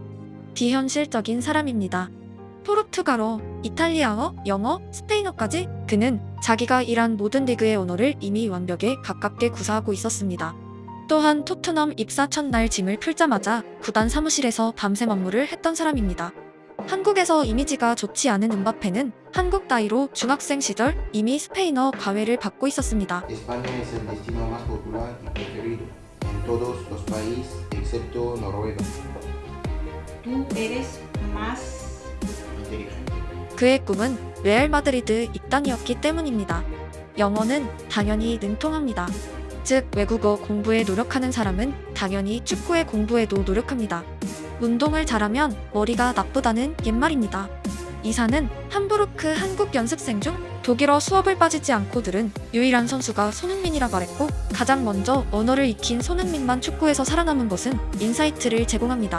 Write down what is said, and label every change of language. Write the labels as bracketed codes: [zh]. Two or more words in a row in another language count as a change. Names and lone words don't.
[ko] 비현실적인 사람입니다. 포르투갈어, 이탈리아어, 영어, 스페인어까지 그는 자기가 일한 모든 리그의 언어를 이미 완벽에 가깝게 구사하고 있었습니다. 또한 토트넘 입사 첫날 짐을 풀자마자 구단 사무실에서 밤새 업무를 했던 사람입니다. 한국에서 이미지가 좋지 않은 음바페는 한국 나이로 중학생 시절 이미 스페인어 과외를 받고 있었습니다. [es] España es el destino más popular y preferido en todos los países excepto Noruega. Tú eres más Inteligente. [ko] 그의 꿈은 레알 마드리드 입단이었기 때문입니다. 영어는 당연히 능통합니다. 즉 외국어 공부에 노력하는 사람은 당연히 축구의 공부에도 노력합니다. 운동을 잘하면 머리가 나쁘다는 옛말입니다. 이사는 함부르크 한국 연습생 중 독일어 수업을 빠지지 않고 들은 유일한 선수가 손흥민이라 말했고 가장 먼저 언어를 익힌 손흥민만 축구에서 살아남은 것은 인사이트를 제공합니다.